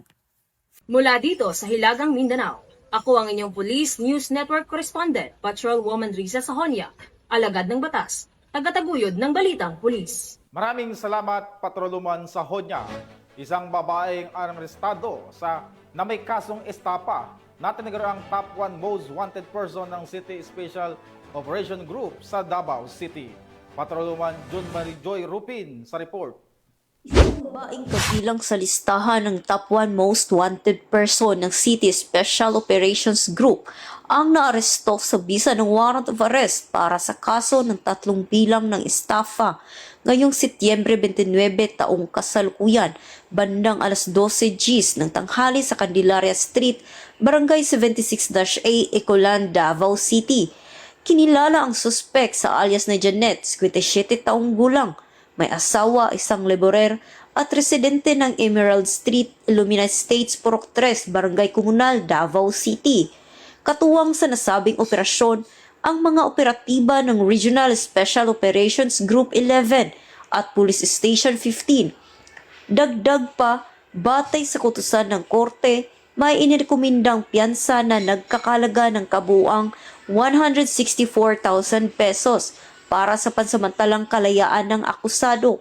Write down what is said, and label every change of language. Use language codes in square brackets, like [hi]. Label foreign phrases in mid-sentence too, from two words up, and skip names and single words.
[tl] Mula dito sa Hilagang Mindanao, ako ang inyong Police News Network Correspondent, Patrolwoman Risa Sahonya, alagad ng batas, tagataguyod ng Balitang Pulis. Maraming salamat, Patrolwoman Sahonya. Isang babaeng arestado na may kasong estapa. Natinigaro ang [en] top 1 most wanted person [tl] ng City Special Operation Group sa Davao City. Patrolwoman June Marie Joy Rupin sa report. Babaeng kabilang sa listahan ng [en] top 1 most wanted person [tl] ng City Special Operations Group ang naaresto sa bisa ng [en] warrant of arrest [tl] para sa kaso ng 3 bilang ng estafa ngayong Setyembre 29 taong kasalukuyan bandang alas 12 Gs ng tanghali sa Candelaria Street, Barangay 76-A, Ecolan, Davao City. Kinilala ang suspek sa alias na Janet, 57 taong gulang, may asawa, isang laborer at residente ng Emerald Street, Illumina Estates, Purok 3, Barangay Comunal, Davao City. Katuwang sa nasabing operasyon, ang mga operatiba ng Regional Special Operations Group 11 at Police Station 15. Dagdag pa, batay sa kutusan ng korte, may inirekomendang piyansa na nagkakalaga ng kabuang 164,000 pesos para sa pansamantalang kalayaan ng akusado.